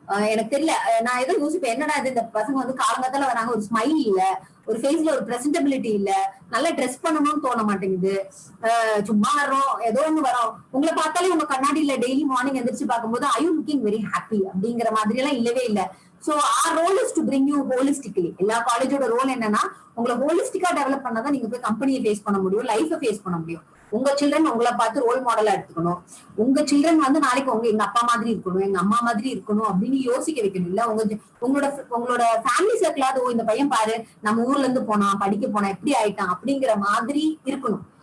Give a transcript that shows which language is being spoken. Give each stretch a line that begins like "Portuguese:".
Tamil: எனக்கு தெரியல, நான் ஏதோ யோசிப்பேன் என்னடா இது, இந்த பசங்க வந்து காலங்காத்தால வராங்க, ஒரு ஸ்மைல் இல்ல, ஒரு ஃபேஸ்ல ஒரு பிரசன்டபிலிட்டி இல்ல, நல்லா ட்ரெஸ் பண்ணணும்னு தோண மாட்டேங்குது, சும்மா வரோம் ஏதோ ஒண்ணு வரோம். உங்களை பார்த்தாலே உங்க கண்ணாடியில டெய்லி மார்னிங் எந்திரிச்சு பார்க்கும்போது
English: I you looking very happy
Tamil: அப்படிங்கிற மாதிரி எல்லாம் இல்லவே இல்லை.
English: So our role is to bring you holistically.
Tamil: எல்லா காலேஜோட ரோல் என்னன்னா உங்களை ஹோலிஸ்டிக்கா டெவலப் பண்ணாதான் நீங்க போய் கம்பெனியை ஃபேஸ் பண்ண முடியும், லைஃபை ஃபேஸ் பண்ண முடியும். உங்க சில்ட்ரன் உங்களை பார்த்து ரோல் மாடலா எடுத்துக்கணும். உங்க சில்ட்ரன் வந்து நாளைக்கு எங்க அப்பா மாதிரி இருக்கணும், எங்க அம்மா மாதிரி இருக்கணும் அப்படின்னு யோசிக்க வைக்கணும். இல்ல உங்களோட ஃபேமிலி சர்க்கிளாவது இந்த பையன் பாரு நம்ம ஊர்ல இருந்து போனா படிக்க போனா எப்படி ஆயிட்டான் அப்படிங்கிற மாதிரி இருக்கணும்.